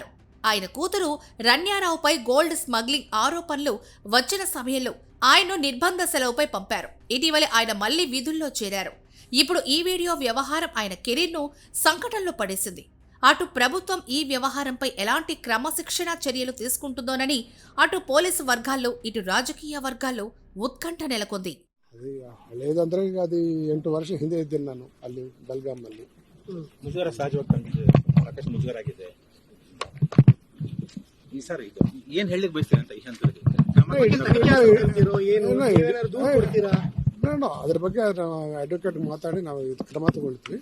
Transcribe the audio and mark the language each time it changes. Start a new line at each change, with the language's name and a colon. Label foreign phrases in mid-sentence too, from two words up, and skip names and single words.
Telugu: ఆయన కూతురు రన్యారావుపై
English: gold smuggling
Telugu: ఆరోపణలు వచ్చిన సమయంలో ఆయన్ను నిర్బంధ సెలవుపై పంపారు. ఇటీవల ఆయన మళ్లీ విధుల్లో చేరారు. ఇప్పుడు ఈ వీడియో వ్యవహారం ఆయన కెరీర్ను సంకటంలో పడేసింది. అటు ప్రభుత్వం ఈ వ్యవహారంపై ఎలాంటి క్రమశిక్షణ చర్యలు తీసుకుంటుందోనని అటు పోలీసు వర్గాల్లో, ఇటు రాజకీయ వర్గాల్లో
Kannada: ಉತ್ಕಂಠ ನೆಲಕೊಂಡಿ. ಅದು ಹಳೇದಂದ್ರೆ ಈಗ ಅದು 8 ವರ್ಷ ಹಿಂದೆ ಇದ್ದೀನಿ ನಾನು ಅಲ್ಲಿ ಬೆಲ್ಗಾಮಲ್ಲಿ. ಮುಜುಗರ ಸಹಜವಾಗಿ ಸಾಕಷ್ಟು ಮುಜುಗರ ಆಗಿದೆ ಈ ಸರ್. ಇದು ಏನ್ ಹೇಳಿಕ್ ಬಯಸ್ತೀರ ಅಂತ ಈ ಹಂತದಲ್ಲಿ ಅದ್ರ ಬಗ್ಗೆ ಅಡ್ವೊಕೇಟ್ ಮಾತಾಡಿ ನಾವು ಕ್ರಮ ತಗೊಳ್ತೀವಿ.